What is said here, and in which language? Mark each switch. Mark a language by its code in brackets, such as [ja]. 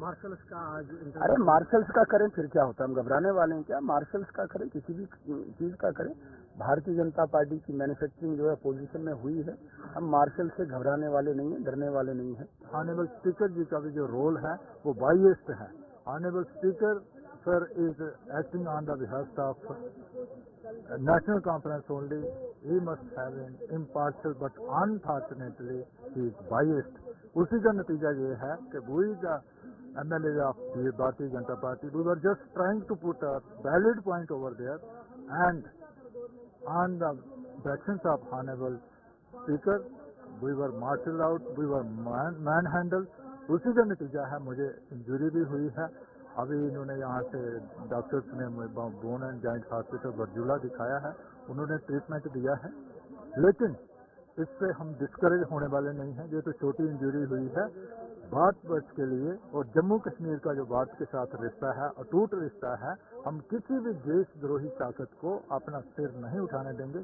[hi] Marshals का आज, अरे मार्शल्स का करें फिर क्या होता है, हम घबराने वाले हैं क्या? मार्शल्स का करें, किसी भी चीज का करें। भारतीय जनता पार्टी की मैन्युफैक्चरिंग जो है पोजीशन में हुई है, हम मार्शल से घबराने वाले नहीं है, डरने वाले नहीं है। ऑनरेबल स्पीकर जी का भी जो रोल है वो बाइएस्ड है। [en] Honourable speaker sir is acting on the behest of national conference only. He must have an impartial, but unfortunately he is biased. [hi] उसी का नतीजा ये है कि [en] we the MLAs of the Bharatiya Janata Party, we were just trying to put a valid point over there, and on the directions of honorable speaker we were marshalled out, we were manhandled. [hi] उसी का नतीजा है, मुझे injury भी हुई है। अभी इन्होंने यहाँ से डॉक्टर्स ने बोन एंड जॉइंट हॉस्पिटल बरजूला दिखाया है, उन्होंने ट्रीटमेंट दिया है, लेकिन इससे हम डिस्करेज होने वाले नहीं हैं। ये तो छोटी इंजरी हुई है भारतवर्ष के लिए, और जम्मू कश्मीर का जो भारत के साथ रिश्ता है, अटूट रिश्ता है, हम किसी भी देशद्रोही ताकत को अपना सिर नहीं उठाने देंगे।